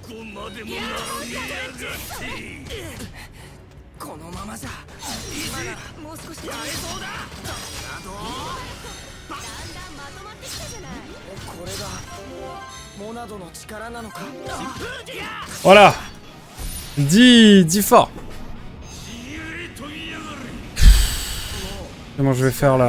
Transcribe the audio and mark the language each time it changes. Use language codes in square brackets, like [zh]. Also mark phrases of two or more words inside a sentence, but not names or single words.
[ja] このままじゃ今ならもう少しやれそうだ。だんだんまとまってきたじゃない。これがモナドの力なのか。 [fr] Voilà. Dis fort. Comment je vais faire là?